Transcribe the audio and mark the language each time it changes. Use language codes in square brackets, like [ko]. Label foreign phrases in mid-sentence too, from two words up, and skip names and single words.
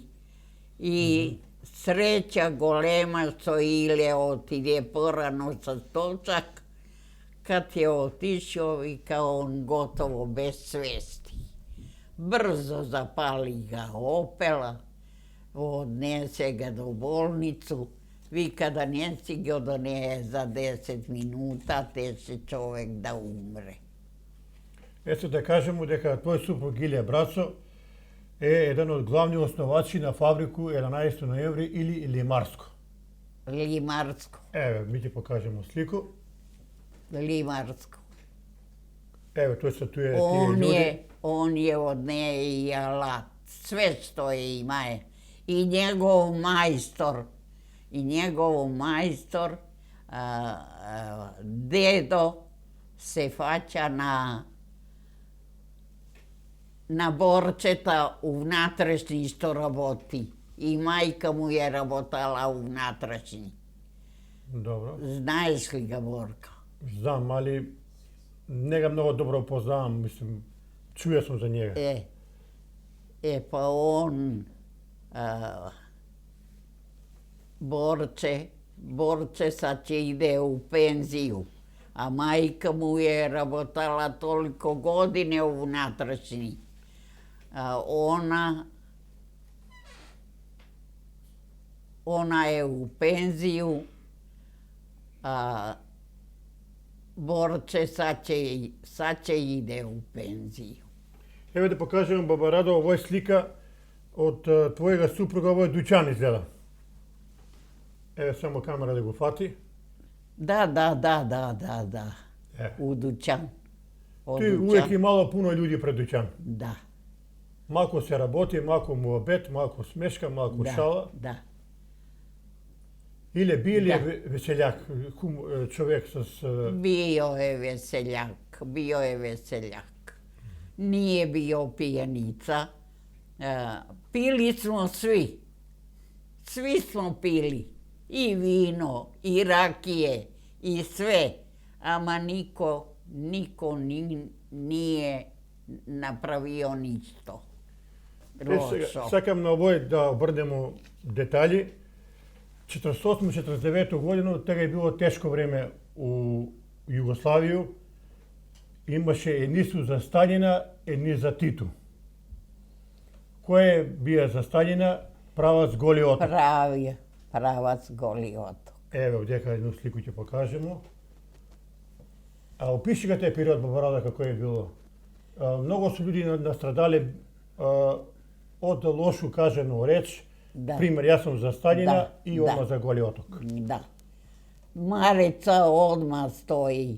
[sr] I sreća golema što Ile otide porano sa točak, Kad je otišao, vika, on gotovo bez svesti. Brzo zapali ga opela, odnese ga do bolnicu. Vika da ne stigao do nje za 10 minuta, te će čovek da umre. [mk] Ето да кажемо дека твој супруг Илија Брацо е еден од главни основачи на фабрику 11 ноември или Лимарско. [sr] Limarsko, [mk] Еве, ми ќе покажемо слику. [sr] Limarsko. [mk] Еве, тој се туе тие луѓе. [sr] On je od nje i alat, sve što je ima je. I njegov majstor, dedo, se faća na borčeta u vnatrašnji što raboti. I majka mu je rabotala u vnatrašnji. [mk] Добро. Знаеш ли ga, Borka? Знам, али не ga многу добро познавам, мислим, чуја сум за njega. [sr] Pa on, Borče sad će ide u penziju, a majka mu je rabotala toliko godine u vnatrašnji. Ona je u penziju, a Borče sad će ide u penziju. [mk] Еве да покажем, баба Радо, ово е слика од твојега супруга, ово е дуќан изгледа. Еве само камера да го фати. [sr] Da. U dućan. [mk] Тој увек имало пуно луѓе пред дуќан. [sr] Da. [mk] Малку се работи, малку муабет, малку смешка, малку шала. [sr] Da. [mk] Или бил е веселјак, човек с... [sr] Bio je veseljak. Nije bio pijanica. Pili smo svi. Svi smo pili. I vino, i rakije, i sve. Ama niko nije napravio ništo. [mk] Сакам на овој да обрнемо детали. 48-49 година, тега е било тешко време у Југославију. Имаше едни су за Сталина, едни за Титу. Кој бија за Сталина? Правац Голи оток. [sr] Pravac Goli otok. [mk] Еве, овдека едну слику ќе покажемо. А опиши га тој период, баба Рада, како е било. Многу су луѓе настрадале од лошу кажено реч. Пример, јас сум за Сталина и одма за Голи оток. [sr] Da. Marica odmah stoji.